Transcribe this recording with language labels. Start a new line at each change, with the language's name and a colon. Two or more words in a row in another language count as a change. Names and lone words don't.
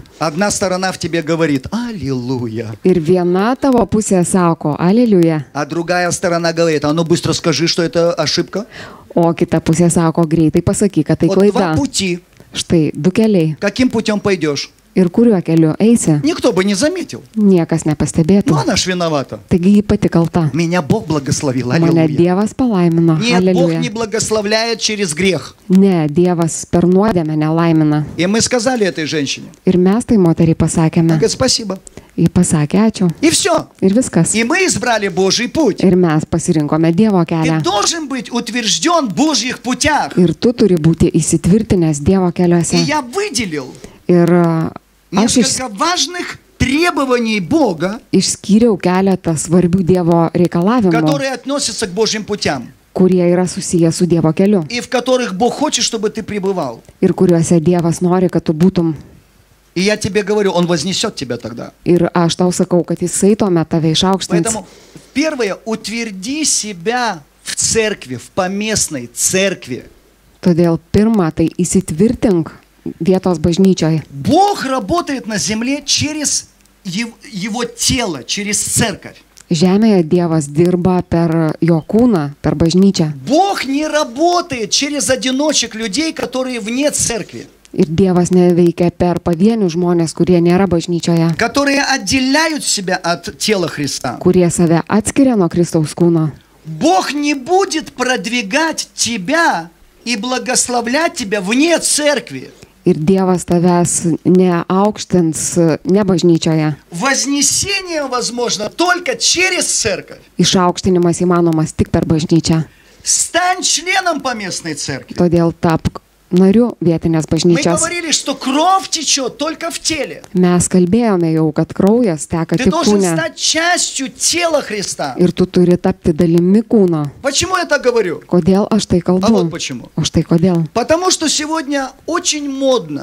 Russian: Одна сторона в тебе говорит «Аллилуйя»,
Lithuanian: Ir viena tavo pusė sako, aleliuja,
Russian: а другая сторона говорит «А ну быстро скажи, что это ошибка».
Lithuanian: o kita pusė sako, greitai pasakyk, kad tai
Russian: Вот два
Lithuanian: klaida.
Russian: пути.
Lithuanian: Štai du keliai.
Russian: Каким путем пойдешь?
Lithuanian: Ir kuriuo keliu eisi,
Russian: Никто бы не заметил.
Lithuanian: niekas nepastebėtų.
Russian: Но она ж виновата.
Lithuanian: Taigi ji pati kalta.
Russian: Меня Бог благословил.
Lithuanian: Mane
Russian: Аллилуйя.
Lithuanian: Dievas palaimino.
Russian: Нет, Бог
Lithuanian: Aleliuja.
Russian: не благословляет через грех.
Lithuanian: Ne, Dievas per nuodėmę nelaimina.
Russian: И мы сказали этой женщине.
Lithuanian: Ir mes tai moteriai
Russian: Она
Lithuanian: pasakėme.
Russian: говорит, спасибо.
Lithuanian: Ji pasakė ačiū.
Russian: И все.
Lithuanian: Ir viskas.
Russian: И мы избрали Божий путь.
Lithuanian: Ir mes pasirinkome Dievo
Russian: Ты
Lithuanian: kelią.
Russian: должен быть утвержден в Божьих путях.
Lithuanian: Ir tu turi būti įsitvirtinęs Dievo
Russian: И
Lithuanian: keliuose.
Russian: я выделил
Lithuanian: Ir aš
Russian: несколько важных требований Бога,
Lithuanian: išskyriau keletą svarbių Dievo reikalavimų,
Russian: которые относятся к Божьим путям.
Lithuanian: kurie yra susiję su Dievo keliu.
Russian: И в которых Бог хочет, чтобы ты пребывал.
Lithuanian: Ir kuriuose Dievas nori, kad tu būtum.
Russian: И я тебе говорю, Он вознесет тебя тогда.
Lithuanian: Ir aš tau sakau, kad Jisai tuomet tave išaukštins.
Russian: Поэтому первое, утверди себя в церкви, в поместной церкви.
Lithuanian: Todėl pirma, tai įsitvirtink vietos bažnyčioje.
Russian: Бог работает на земле через Его тело, через церковь.
Lithuanian: Žemėje Dievas dirba per jo kūną, per bažnyčią.
Russian: Бог не работает через одиночек людей, которые вне церкви,
Lithuanian: Ir Dievas neveikia per pavienių žmonės, kurie nėra bažnyčioje,
Russian: которые отделяют себя от тела Христа.
Lithuanian: kurie save atskiria nuo Kristaus kūno.
Russian: Бог не будет продвигать тебя и благословлять тебя вне церкви.
Lithuanian: Ir Dievas tavęs neaukštins ne bažnyčioje.
Russian: Вознесение возможно только через церковь.
Lithuanian: Išaukštinimas įmanomas tik per bažnyčią.
Russian: Стань членом поместной церкви.
Lithuanian: Todėl tapk nariu vietinės
Russian: Мы
Lithuanian: bažnyčios.
Russian: говорили, что кровь течет только в теле.
Lithuanian: Mes kalbėjome jau, kad kraujas teka
Russian: Ты
Lithuanian: tik
Russian: должен
Lithuanian: kūne.
Russian: стать частью тела Христа.
Lithuanian: Ir tu turi tapti dalimi kūno.
Russian: Почему я так говорю?
Lithuanian: Kodėl aš tai
Russian: А вот
Lithuanian: kalbu?
Russian: почему.
Lithuanian: O štai kodėl.
Russian: Потому что сегодня очень модно